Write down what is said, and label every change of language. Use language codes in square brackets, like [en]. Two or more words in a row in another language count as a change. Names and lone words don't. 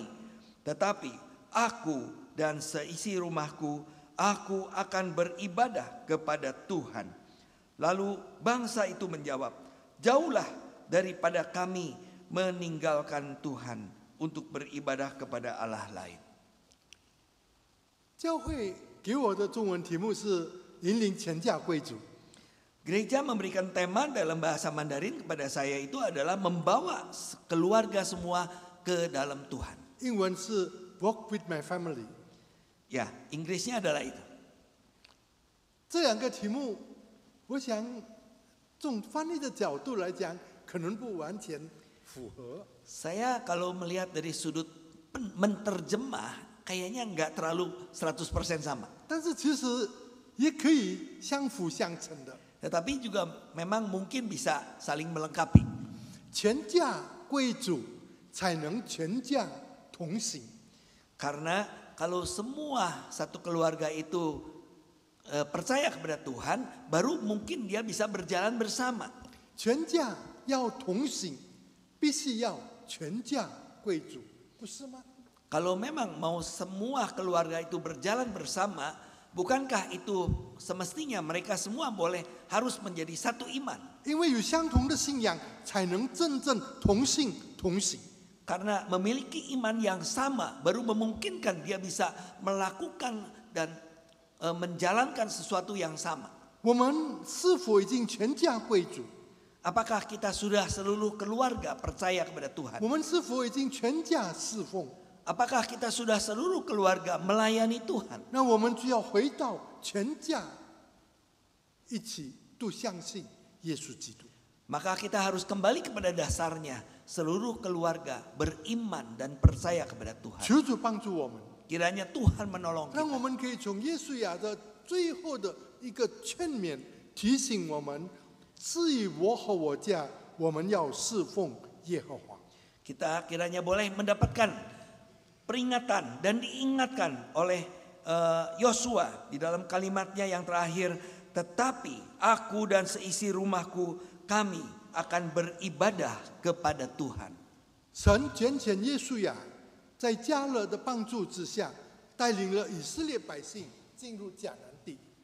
[id] Tetapi aku dan seisi rumahku, aku akan beribadah kepada Tuhan. Lalu bangsa itu menjawab, jauhlah daripada kami meninggalkan Tuhan untuk beribadah kepada Allah lain. [zh] 教会给我的中文题目是引领全家归主。 [id] Gereja memberikan tema dalam bahasa Mandarin kepada saya itu adalah membawa keluarga semua ke dalam Tuhan. [zh] 英文是 [en] Walk with my family。 [id] Ya, Inggrisnya adalah itu. [zh] 这两个题目，我想从翻译的角度来讲，可能不完全符合。 [id] Saya kalau melihat dari sudut menterjemah, kayaknya nggak terlalu 100% sama. [zh] 但是其实也可以相辅相成的。 [id] Tetapi juga memang mungkin bisa saling melengkapi. [zh] 全家归主才能全家同行。 [id] Karena kalau semua satu keluarga itu percaya kepada Tuhan, baru mungkin dia bisa berjalan bersama. [zh] 全家要同行，必须要全家归主，不是吗？ [id] Kalau memang mau semua keluarga itu berjalan bersama, bukankah itu semestinya mereka semua harus menjadi satu iman? [zh] 因为有相同的信仰，才能真正同信同行。 [id] Karena memiliki iman yang sama baru memungkinkan dia bisa melakukan dan menjalankan sesuatu yang sama. [zh] 我们是否已经全家归主？ [id] Apakah kita sudah seluruh keluarga percaya kepada Tuhan? [zh] 我们是否已经全家侍奉？ [id] Apakah kita sudah seluruh keluarga melayani Tuhan? [zh] 那我们就要回到全家一起都相信耶稣基督。 [id] Maka kita harus kembali kepada dasarnya. Seluruh keluarga beriman dan percaya kepada Tuhan. [zh] 求主帮助我们， [id] Kiranya Tuhan menolong [zh] 让我 [id] kita. [zh] 们可以从耶稣亚的最后的一个劝勉，提醒我们：至于我和我家，我们要侍奉耶和华。 [id] Kita kiranya boleh mendapatkan peringatan dan diingatkan oleh Yosua di dalam kalimatnya yang terakhir. Tetapi aku dan seisi rumahku, kami akan beribadah kepada Tuhan. [zh] 神拣选耶稣亚，在加勒的帮助之下，带领了以色列百姓进入迦南地。